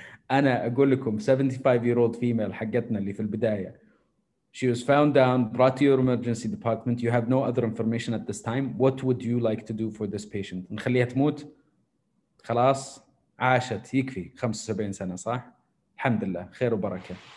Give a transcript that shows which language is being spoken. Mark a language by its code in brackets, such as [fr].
[ar] أنا أقول لكم [en] 75-year-old female [ar] حقتنا اللي في البداية. [en] She was found down, brought to your emergency department. You have no other information at this time. What would you like to do for this patient? [ar] نخليها تموت؟ خلاص عاشت يكفي 75 سنة صح؟ الحمد لله خير وبركة.